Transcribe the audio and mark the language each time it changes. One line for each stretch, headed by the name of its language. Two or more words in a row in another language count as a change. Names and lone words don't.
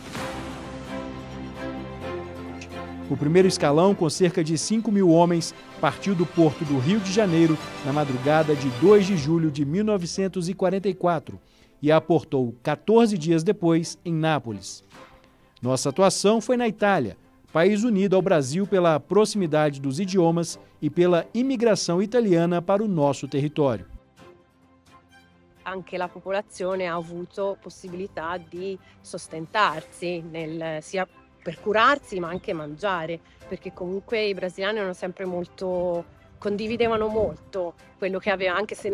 Portuguese: O primeiro escalão, com cerca de 5 mil homens, partiu do porto do Rio de Janeiro na madrugada de 2 de julho de 1944. E aportou 14 dias depois em Nápoles. Nossa atuação foi na Itália, país unido ao Brasil pela proximidade dos idiomas e pela imigração italiana para o nosso território.
Italian: Anche la popolazione ha avuto possibilità di sostentarsi, sia per curarsi ma anche mangiare, perché comunque i brasiliani erano sempre condividevano molto quello che avevano, anche se